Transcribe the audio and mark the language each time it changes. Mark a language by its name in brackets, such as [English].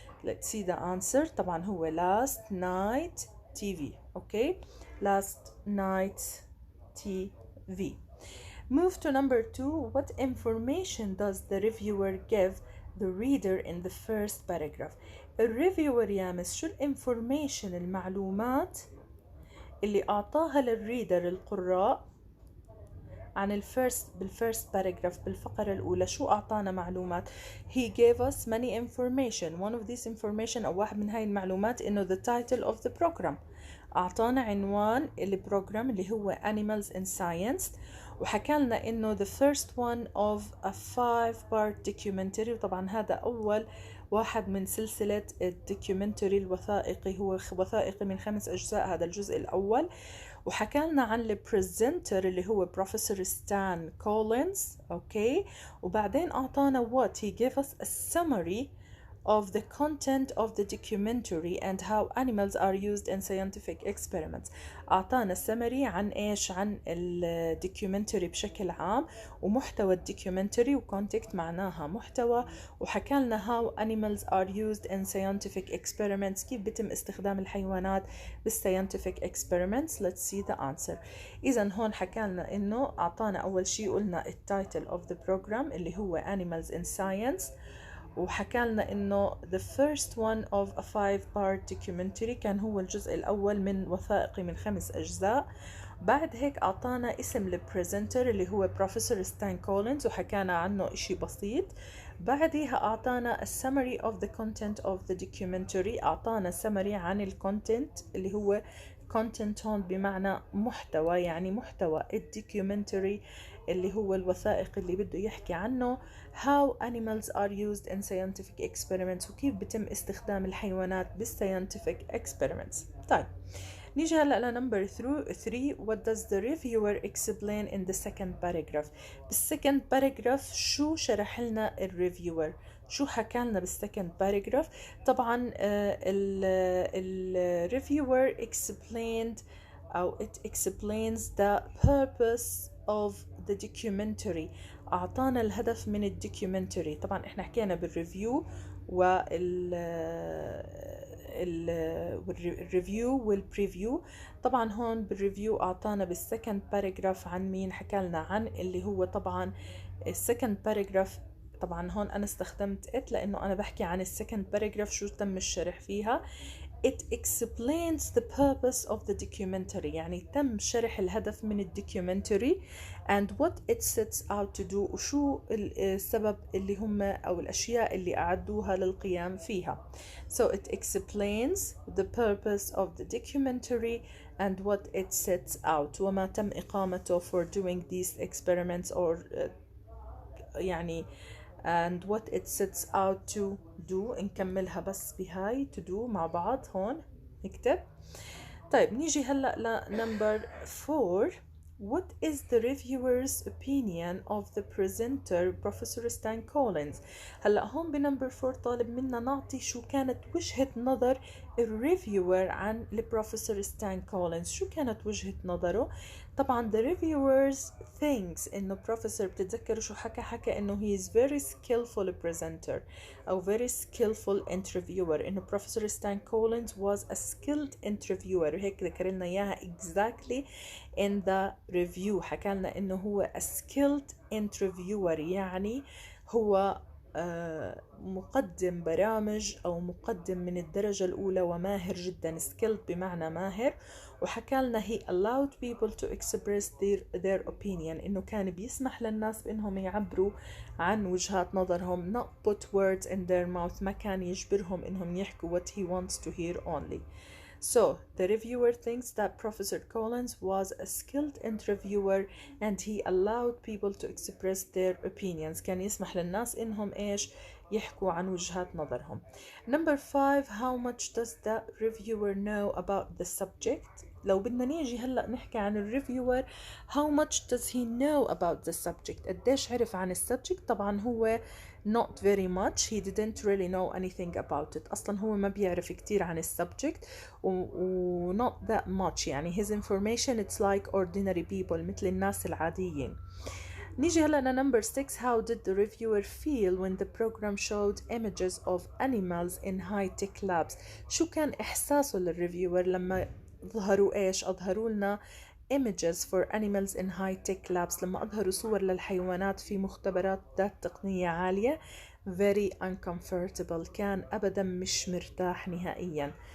[English] let's see the answer. [Arabic] طبعا هو [English] last night TV. okay, last night's TV. Move to number 2. what information does the reviewer give the reader in the first paragraph. [Arabic] الريفيور يامس شو الانفورميشن المعلومات اللي أعطاها للريدر القراء عن بالفيرست باراجراف بالفقرة الأولى. شو أعطانا معلومات؟ [English] he gave us many information. one of these information [Arabic] أو واحد من هاي المعلومات إنه [English] the title of the program. [Arabic] أعطانا عنوان البروجرام اللي هو Animals in Science، وحكى لنا إنه [English] the first one of a 5-part documentary. [Arabic] وطبعا هذا أول واحد من سلسلة الدوكيومنتري الوثائقي، هو وثائقي من 5 أجزاء هذا الجزء الأول. وحكى لنا عن البريزنتر اللي هو بروفيسور ستان كولينز. اوكي، وبعدين اعطانا [English] what he gave us a summary of the content of the documentary and how animals are used in scientific experiments. [Arabic] أعطانا summary عن إيش؟ عن الدوكيومنتري بشكل عام ومحتوى الدوكيومنتري، وكونتكت معناها محتوى، وحكى لنا [English] how animals are used in scientific experiments، [Arabic] كيف بيتم استخدام الحيوانات بالscientific experiments. [English] Let's see the answer. [Arabic] إذا هون حكى لنا إنه أعطانا أول شيء قلنا التايتل [English] of the program [Arabic] اللي هو Animals in Science، وحكى لنا انه [English] the first one of a 5-part documentary [Arabic] كان هو الجزء الاول من وثائقي من 5 اجزاء. بعد هيك اعطانا اسم البريزنتر اللي هو بروفيسور ستان كولينز وحكانا عنه اشي بسيط. بعدها اعطانا [English] a summary of the content of the documentary، [Arabic] اعطانا summary عن الكونتنت اللي هو content هون بمعنى محتوى، يعني محتوى الدوكيومنتري اللي هو الوثائق اللي بده يحكي عنه [English] how animals are used in scientific experiments، [Arabic] وكيف بتم استخدام الحيوانات بالscientific experiments. طيب نيجي هلا لنمبر 3. [English] what does the reviewer explain in the second paragraph؟ [Arabic] بالسكند باراجراف شو شرح لنا الريفيور؟ شو حكى لنا بالسكند باراجراف؟ طبعا الريفيور [English] explained أو it explains the purpose of the documentary. [Arabic] أعطانا الهدف من الدوكيومنتري. طبعا احنا حكينا بالريفيو والريفيو والبريفيو. طبعا هون بالريفيو أعطانا بالسكند باراجراف عن مين؟ حكى لنا عن اللي هو طبعا السكند باراجراف. طبعا هون أنا استخدمت it لأنه أنا بحكي عن السكند باراجراف شو تم الشرح فيها. [English] It explains the purpose of the documentary، [Arabic] يعني تم شرح الهدف من الدوكيومنتري [English] and what it sets out to do، [Arabic] وشو السبب اللي هم أو الأشياء اللي أعدوها للقيام فيها. [English] So it explains the purpose of the documentary and what it sets out، [Arabic] وما تم إقامته [English] for doing these experiments or يعني and what it sets out to do. [Arabic] نكملها بس بهاي to do مع بعض هون نكتب. طيب نيجي هلأ لنمبر 4. [English] What is the reviewer's opinion of the presenter Professor Stan Collins؟ [Arabic] هلأ هون بنمبر 4 طالب منا نعطي شو كانت وجهة نظر الريفيور عن البروفيسور ستان كولينز. شو كانت وجهة نظره؟ طبعا [English] the reviewers thinks [Arabic] انه بروفيسور، بتتذكروا شو حكى انه [English] he is very skillful presenter [Arabic] او [English] very skillful interviewer. انه professor Stan Collins was a skilled interviewer، [Arabic] وهيك ذكر لنا اياها [English] exactly in the review. [Arabic] حكى لنا انه هو [English] a skilled interviewer، [Arabic] يعني هو مقدم برامج أو مقدم من الدرجة الأولى وماهر جدا. skilled بمعنى ماهر. وحكى لنا [English] he allowed people to express their opinion، [Arabic] إنه كان بيسمح للناس بإنهم يعبروا عن وجهات نظرهم. [English] not put words in their mouth، [Arabic] ما كان يجبرهم إنهم يحكوا [English] what he wants to hear only. So the reviewer thinks that Professor Collins was a skilled interviewer and he allowed people to express their opinions. [Arabic] كان يسمح للناس إنهم إيش؟ يحكوا عن وجهات نظرهم. [English] Number 5. How much does the reviewer know about the subject؟ [Arabic] لو بدنا نيجي هلأ نحكي عن الريفيور [English] how much does he know about the subject؟ [Arabic] قديش عرف عن السبجكت؟ طبعا هو [English] not very much، he didn't really know anything about it. [Arabic] أصلا هو ما بيعرف كتير عن السبجكت و [English] not that much، [Arabic] يعني [English] his information it's like ordinary people، [Arabic] مثل الناس العاديين. نيجي هلا لنمبر 6. [English] How did the reviewer feel when the program showed images of animals in high-tech labs؟ [Arabic] شو كان إحساسه للريفيور لما ظهروا إيش؟ أظهروا لنا [English] images for animals in high-tech labs، [Arabic] لما أظهروا صور للحيوانات في مختبرات ذات تقنية عالية. [English] very uncomfortable، [Arabic] كان أبدا مش مرتاح نهائيا.